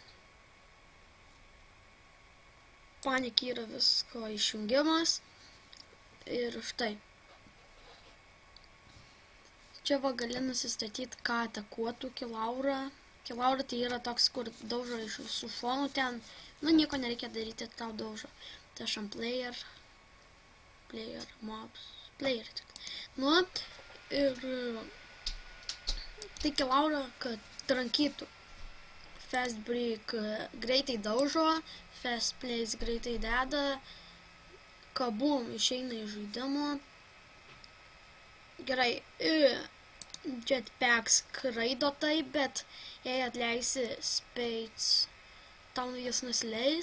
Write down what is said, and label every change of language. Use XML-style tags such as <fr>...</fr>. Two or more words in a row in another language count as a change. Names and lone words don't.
<lt>Panik yra visko išjungiamas. Ir štai. Čia va gali nusistatyti, ką atakuotų kilaurą. Kilaura tai yra toks, kur daužo iš visų šonų ten. Nu, nieko nereikia daryti, tau daužo. Tai aš ant player, mobs, player tik. Nu, ir tai kilaura, kad trankytų.</lt> <en>Fast break</en> <lt>greitai daužo,</lt> <en>fast plays</en> <lt>greitai deda, kabum išeina iš žaidimo. Gerai, jetpack skraido taip, bet jei atleisi spades, tau jis nusileis.</lt>